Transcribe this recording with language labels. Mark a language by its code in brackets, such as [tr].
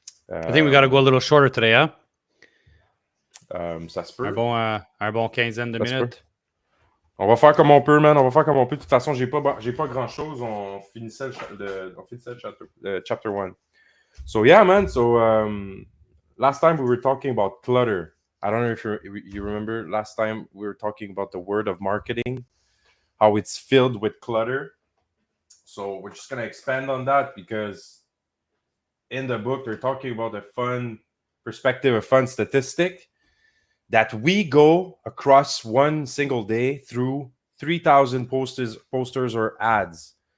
[en] I think we got to go a little shorter today, hein? [fr] Ça se peut. Un bon quinzaine de minutes. On va faire comme on peut, man. On va faire comme on peut. De toute façon, j'ai pas grand-chose. On finissait le chapter 1. [en] So, yeah, man. So, last time we were talking about clutter. I don't know if you remember. Last time we were talking about the word of marketing, how it's filled with clutter. So, we're just going to expand on that because in the book, they're talking about a fun perspective, a fun statistic that we go across one single day through 3,000 posters or ads.